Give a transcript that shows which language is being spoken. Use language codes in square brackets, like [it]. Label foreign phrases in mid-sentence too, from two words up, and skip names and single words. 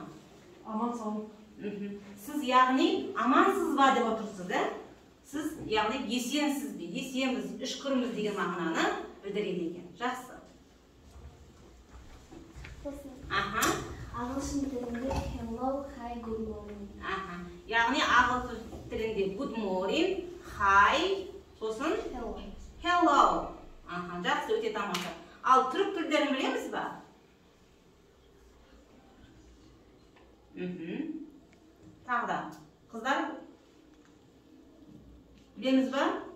[kk] Аман сау. Сіз яғни амансыз ба деп отырсыз, сіз яғни есенсіз бе, есенбіз, үшкірміз деген мағынаны білдіреді екен. Жақсы. Ағылшын тілінде [en] hello, hi, good morning. [kk] Яғни ағылшын тілінде [en] good morning, hi, [kk] сосын hello. Жақсы, өте тамаша. Ал түрік тілдерін білеміз ба? Тағы да. Қыздар, білеміз ба?